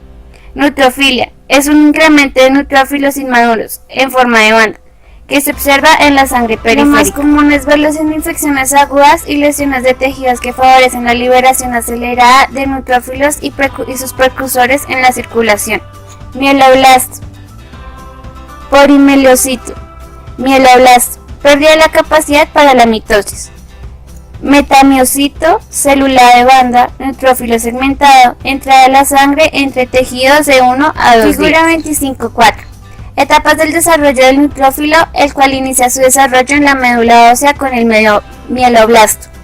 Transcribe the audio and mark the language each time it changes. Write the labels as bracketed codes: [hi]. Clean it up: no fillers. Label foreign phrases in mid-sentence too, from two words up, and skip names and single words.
[es] Neutrofilia es un incremento de neutrófilos inmaduros, en forma de banda, que se observa en la sangre periférica. Lo más común es verlos en infecciones agudas y lesiones de tejidos que favorecen la liberación acelerada de neutrófilos y sus precursores en la circulación. Mieloblasto, polimelocito, mieloblasto, pérdida de la capacidad para la mitosis. Metamiocito, célula de banda, neutrófilo segmentado, entrada de la sangre entre tejidos de 1 a 2 Figura 25.4. Etapas del desarrollo del neutrófilo, el cual inicia su desarrollo en la médula ósea con el mieloblasto.